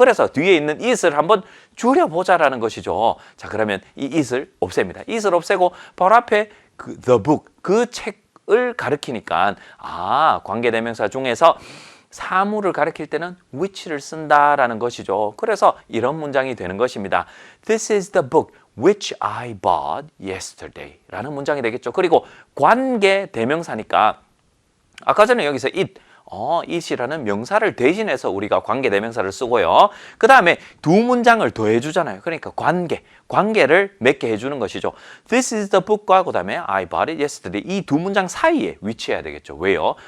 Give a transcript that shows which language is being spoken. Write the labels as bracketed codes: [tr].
[ko] 그래서 뒤에 있는 it을 한번 줄여보자라는 것이죠. 자, 그러면 이 it을 없앱니다. it을 없애고 바로 앞에 그 the book, 그 책을 가리키니까 관계대명사 중에서 사물을 가리킬 때는 which를 쓴다라는 것이죠. 그래서 이런 문장이 되는 것입니다. [en] This is the book which I bought yesterday [ko] 라는 문장이 되겠죠. 그리고 관계 대명사니까 아까 전에 여기서 it이라는 명사를 대신해서 우리가 관계 대명사를 쓰고요. 그 다음에 두 문장을 더해 주잖아요. 그러니까 관계를 맺게 해주는 것이죠. [en] This is the book [ko] 과 그 다음에 [en] I bought it yesterday [ko] 이 두 문장 사이에 위치해야 되겠죠. 왜요?